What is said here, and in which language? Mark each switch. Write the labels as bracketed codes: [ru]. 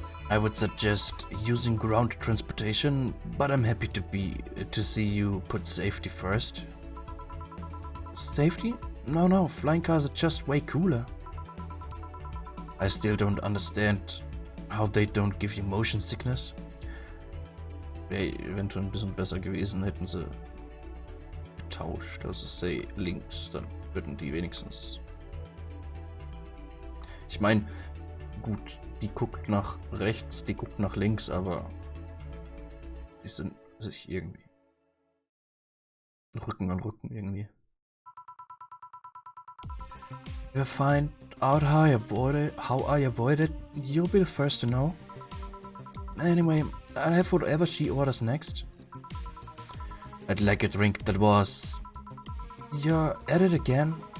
[en] I would suggest using ground transportation, but I'm happy to see you put safety first. Safety? No, flying cars are just way cooler. I still don't understand how they don't give you motion sickness. [de] Wäre eventuell ein bisschen besser gewesen, hätten sie getauscht. Also say links, dann würden die wenigstens. Ich meine, gut, die guckt nach rechts, die guckt nach links, aber die sind sich irgendwie Rücken an Rücken irgendwie. [en] We'll find out how I avoided. You'll be the first to know. Anyway, I'll have whatever she orders next. I'd like a drink that was... You're at it again.